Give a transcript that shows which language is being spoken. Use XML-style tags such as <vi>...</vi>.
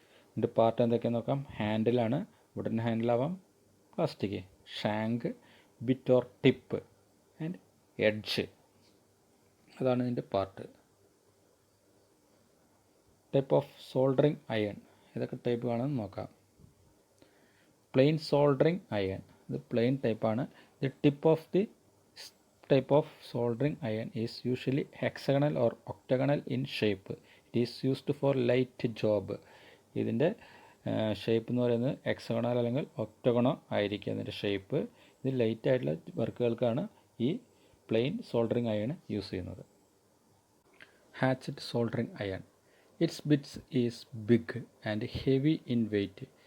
<ml>ഇതിൻ്റെ പാർട്ട് എന്തൊക്കെയാണെന്ന് നോക്കാം. ഹാൻഡിലാണ്, wooden ഹാൻഡിലാവാം, plastic, shank,</ml> <en>Bit or tip and edge.</en> <ml>അതാണ് ഇതിൻ്റെ part.</ml> <en>Type of soldering iron.</en> <ml>ഏതൊക്കെ ടൈപ്പ് ആണെന്ന് നോക്കാം. പ്ലെയിൻ സോൾഡറിങ് അയൺ, ഇത് പ്ലെയിൻ ടൈപ്പാണ്.</ml> <en>The tip of the type of soldering iron is usually hexagonal or octagonal in shape. It is used for light job.</en> <ml>ഇതിൻ്റെ shape എന്ന് പറയുന്നത് hexagonal അല്ലെങ്കിൽ ഒക്ടഗണോ ആയിരിക്കും ഇതിൻ്റെ ഷേപ്പ്. ഇത് ലൈറ്റ് ആയിട്ടുള്ള വർക്കുകൾക്കാണ് ഈ പ്ലെയിൻ സോൾഡറിങ് അയൺ യൂസ് ചെയ്യുന്നത്.</ml> <en>Hatchet soldering iron, it's bits is big and heavy in weight.</en>